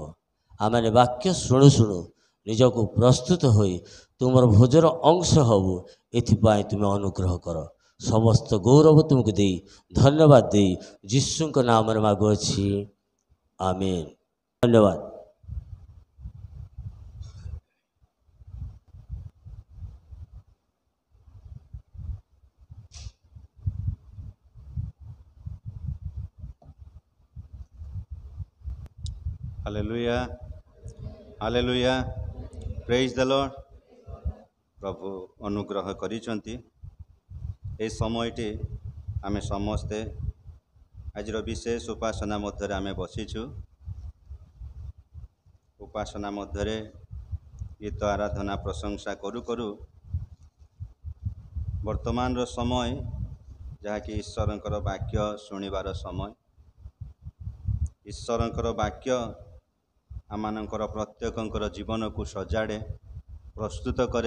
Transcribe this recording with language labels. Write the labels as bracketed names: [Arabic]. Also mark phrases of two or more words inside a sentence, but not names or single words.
[Odia] ଆମେ ବାକ୍ୟ ଶୁଣୁ ଶୁଣୁ ନିଜକୁ ପ୍ରସ୍ତୁତ ହୋଇ ତୁମର ଭୋଜର ଅଂଶ ହେବୁ, ଏଥିପାଇଁ ତୁମେ ଅନୁଗ୍ରହ କର। ସମସ୍ତ ଗୌରବ ତୁମକୁ ଦେଇ ଧନ୍ୟବାଦ ଦେଇ ଯୀଶୁଙ୍କ ନାମରେ ମାଗୁଅଛି, ଆମେନ୍। ଧନ୍ୟବାଦ। [English] Hallelujah, hallelujah, praise the Lord. [Odia] ପ୍ରଭୁ ଅନୁଗ୍ରହ କରିସନ୍ତି ଏ ସମୟଟି ଆମେ ସମସ୍ତେ ଆଜି ବିଶେଷ ଉପାସନା ମଧ୍ୟ ଆମେ ବସିଛୁ। ଉପାସନା ମଧ୍ୟ ଗୀତ ଆରାଧନା ପ୍ରଶଂସା କରୁ କରୁ ବର୍ତ୍ତମାନ ର ସମୟ ଯାହାକି ଈଶ୍ୱରଙ୍କର ବାକ୍ୟ ଶୁଣିବାର ସମୟ। ଈଶ୍ୱରଙ୍କର ବାକ୍ୟ ଆମମାନଙ୍କର ପ୍ରତ୍ୟେକଙ୍କର ଜୀବନ କୁ ସଜାଡ଼େ, ପ୍ରସ୍ତୁତ କରେ।